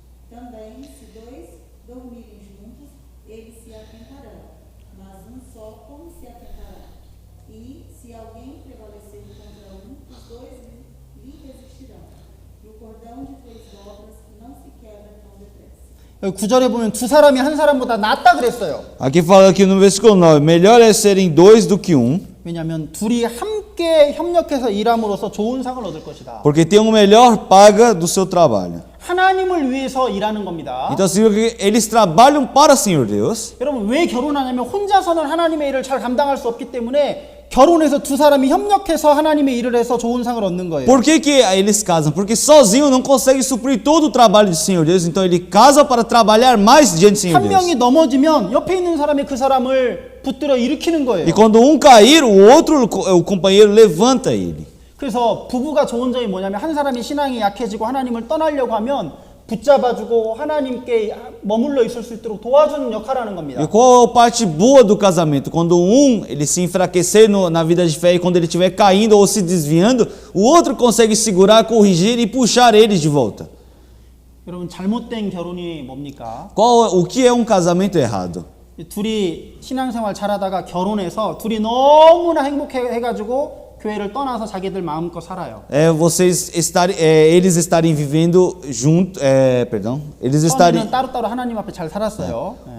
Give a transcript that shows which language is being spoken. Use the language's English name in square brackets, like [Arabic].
[Portuguese] Também, se dois dormirem juntos, eles se atentarão, mas um só como se atentará? E se alguém prevalecer contra um, os dois lhe resistirão. E o cordão de 3 dobras não se quebra tão depressa. [Korean] 여기 9절에 보면 두 사람이 한 사람보다 낫다 그랬어요. [Portuguese] Aqui fala aqui no versículo 9, melhor é serem dois do que um, [Korean] 왜냐하면 둘이 함께 협력해서 일함으로써 좋은 상을 얻을 것이다. [Portuguese] porque tem uma melhor paga do seu trabalho. [Korean] 하나님을 위해서 일하는 겁니다. [Portuguese] Então significa que eles trabalham para o Senhor Deus. [Korean] 여러분 왜 결혼하냐면 혼자서는 하나님의 일을 잘 감당할 수 없기 때문에 결혼해서 두 사람이 협력해서 하나님의 일을 해서 좋은 상을 얻는 거예요. [Portuguese] Por que eles casam? Porque sozinho não consegue suprir todo o trabalho do Senhor Deus. Então ele casa para trabalhar mais diante do Senhor [Korean] 한 명이 [Portuguese] Deus. [Korean] 넘어지면 옆에 있는 사람이 그 사람을 붙들어 일으키는 거예요. [Portuguese] E quando um cair, o outro, o companheiro levanta ele. [Korean] 그래서 부부가 좋은 점이 뭐냐면 한 사람이 신앙이 약해지고 하나님을 떠나려고 하면 붙잡아주고 하나님께 머물러 있을 수 있도록 도와주는 역할을 하는 겁니다. [Portuguese] E qual a parte boa do casamento? Quando ele se enfraquecer na vida de fé e quando ele estiver caindo ou se desviando, o outro consegue segurar, corrigir e puxar eles de volta. [Korean] 여러분 잘못된 결혼이 뭡니까? [Portuguese] O que é um casamento errado? [Korean] 둘이 신앙생활 잘하다가 결혼해서 둘이 너무나 행복해가지고 교회를 떠나서 자기들 마음껏 살아요. [Portuguese] Eles estarem vivendo junto, eles estarem. [Korean] 처음에는 따로따로 하나님 앞에 잘 살았어요.